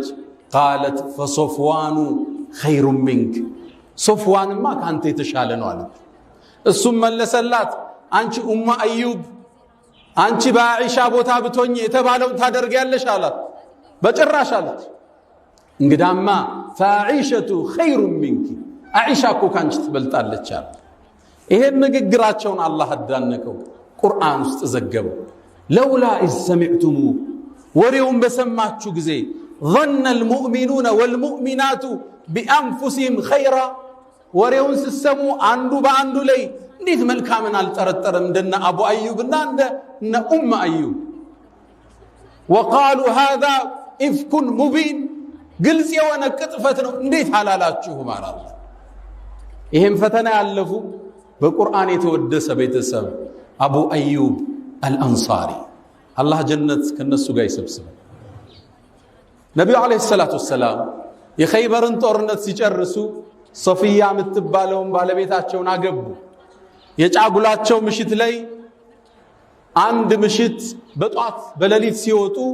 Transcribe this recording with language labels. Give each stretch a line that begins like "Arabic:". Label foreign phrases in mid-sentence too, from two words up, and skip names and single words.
Arabic: قالت فصفوان خير منك፣
Amharic: ሶፍዋንማ ካንተ የተሻለ ነው አለች። እሱም መለሰላት፣ አንቺ ኡሙ አዩብ አንቺ በአኢሻ ቦታ ብትሆኚ የተባለውን ታደርጊያለሽ አላት። በጭራሽ አለች። እንግዳማ
Arabic: فعائشة خير منك፣
Amharic: አኢሻ እኮ ካንቺ ትበልጣለች አለ። ይሄን ንግግራቸውን አላህ አዳነቀው ቁርአን ውስጥ ዘገበው
Arabic: لولا إذ سمعتموه
Amharic: ወሬውን በሰማችሁ ጊዜ
Arabic: ظن المؤمنون والمؤمنات بأنفسهم خيرا
Amharic: ወሬውን ሲሰሙ አንዱ በአንዱ ላይ እንዴት መልካምን አልጠረጠረም እንደነ አቡ አዩብና እንደነ ኡም አዩብ
Arabic: وقالوا هذا إفك مبين
Amharic: ግልጽ የሆነ ቅጥፈት ነው እንዴት አላላችሁ ማለት ይሄን ፈተና ያለፉ በቁርአን የተወደሰ ቤተሰብ አቡ አዩብ አልአንሳሪ አላህ ጀነት ከነሱ ጋር ይሰብስበው ነብዩ
Arabic: عليه الصلاة والسلام
Amharic: የኸይበርን ጦርነት ሲጨርሱ ሶፊያ የምትባለውን ባለቤታቸውን አገቡ የጫጉላቸው ምሽት ላይ አንድ ምሽት በጧት በሌሊት ሲወጡ